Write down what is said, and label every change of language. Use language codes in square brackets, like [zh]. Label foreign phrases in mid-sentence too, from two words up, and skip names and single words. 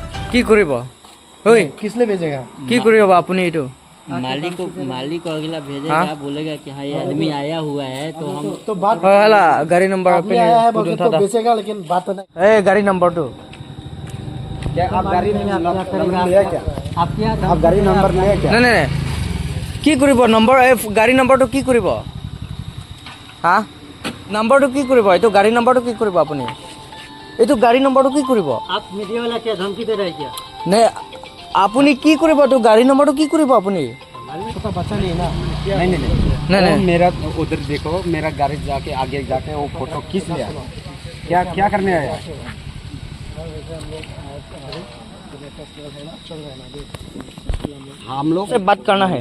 [as] কি কৰিব ঐ [hi] किसने भेजेगा? [as] কি কৰিব আপুনি এইটো [hi] मालिक को अगला भेजेगा, बोलेगा कि हाँ ये आदमी आया हुआ है तो हम तो बात [as] হয় হলা গাড়ী নম্বৰ [hi] आदमी आया है बोल के तो बेचेगा, लेकिन बात तो नहीं। [as] এই গাড়ী নম্বৰটো [hi] क्या आप गाड़ी नंबर लिया क्या? आप गाड़ी नंबर लिया क्या? [as] নাই নাই নাই কি কৰিব নম্বৰ এই গাড়ী নম্বৰটো কি কৰিব হা নম্বৰটো কি কৰিব এইটো গাড়ী নম্বৰটো কি কৰিব আপুনি এইটো গাড়ী নম্বৰটো কি কৰিব [hi] आप मीडिया वाला क्या धमकी दे रहे हैं क्या? [as] নে আপুনি কি কৰিব এইটো গাড়ী নম্বৰটো কি কৰিব আপুনি [hi] तो बच्चा नहीं ना। [as] নাই নাই [hi] मेरा उधर देखो, मेरा गाड़ी जाके आगे जाके वो फोटो खींच लिया। क्या क्या करने आया? हम लोग से बात करना है